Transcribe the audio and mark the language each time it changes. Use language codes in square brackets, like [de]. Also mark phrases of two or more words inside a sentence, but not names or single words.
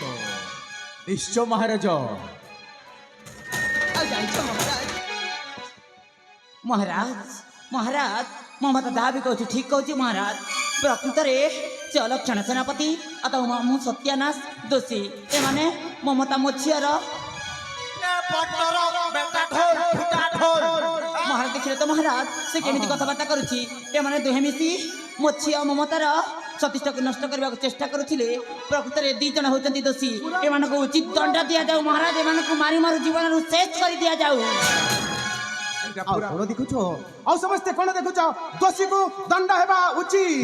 [or] ନିଶ୍ଚୟ ମହାରାଜ। ଆଉ ଜାଣିଛ ମହାରାଜ ମହାରାଜ ମହାରାଜ ମମତା ଯାହା ବି କହୁଛି ଠିକ କହୁଛି ମହାରାଜ। ପ୍ରକୃତରେ ସେ ଅଲକ୍ଷଣ ସେନାପତି ଆଉ ମୁଁ ସତ୍ୟାନାଶ ଦୋଷୀ। ଏମାନେ ମମତା ମୋ ଝିଅର पट्टर बेटा ढोल फुटा ढोल ମହାରାଜ ଦେଖିଲେ ତ ମହାରାଜ ସେ କେମିତି କଥାବାର୍ତ୍ତା କରୁଛି। ଏମାନେ ଦୁହେଁ ମିଶି ମୋ ଝିଅ ମମତାର ସତୀଷ୍ଠକୁ ନଷ୍ଟ କରିବାକୁ ଚେଷ୍ଟା କରୁଥିଲେ। ପ୍ରକୃତରେ ଦି ଜଣ ହେଉଛନ୍ତି ଦୋଷୀ। ଏମାନଙ୍କୁ ଉଚିତ ଦଣ୍ଡ ଦିଆଯାଉ ମହାରାଜ। ଏମାନଙ୍କୁ ମାରି ମାରୁ ଜୀବନରୁ ଶେଷ କରି ଦିଆଯାଉ। ଆଉ କଣ ଦେଖୁଛ ଆଉ ସମସ୍ତେ କଣ ଦେଖୁଛ ଦୋଷୀକୁ ଦଣ୍ଡ ହେବା ଉଚିତ।